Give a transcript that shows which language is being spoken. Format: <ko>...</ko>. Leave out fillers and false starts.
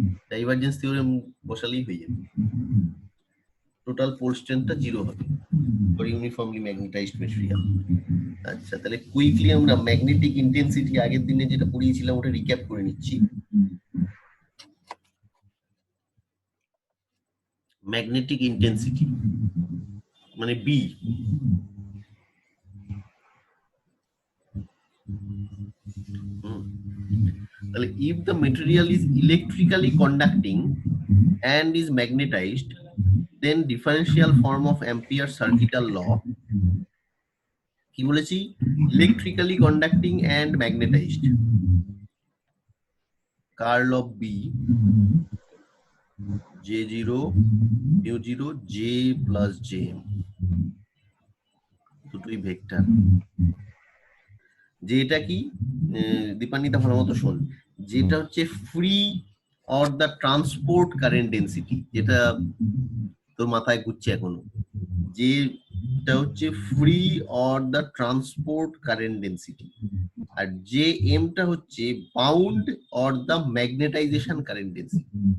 <bn>Divergence theorem বসালেই হয়ে যাবে, total pole স্ট্রেংথটা 0 হবে</bn> <en>For uniformly magnetized material.</en> <bn>আচ্ছা, তাহলে কুইকলি আমরা ম্যাগনেটিক ইন্টেন্সিটি আগের দিনে যেটা পড়িয়েছিলাম ওটা রিক্যাপ করে নিচ্ছি। ম্যাগনেটিক ইন্টেন্সিটি মানে বি, তাহলে</bn> <en>if the material is electrically conducting and is magnetized, then differential form of Ampere's circuital law,</en> <bn>কি বলেছি?</bn> <en>electrically conducting and magnetized, curl of B J0 mu0 J plus Jm,</en> <bn>দুটোই vector. যেটা কি দীপান্বিতা ভালো মতো শোন, যেটা হচ্ছে free or the transport current density, যেটা তোর মাথায় ঘুরছে এখনো, যেটা হচ্ছে free or the transport current density, আর যে এমটা হচ্ছে bound or the magnetization current density.</bn>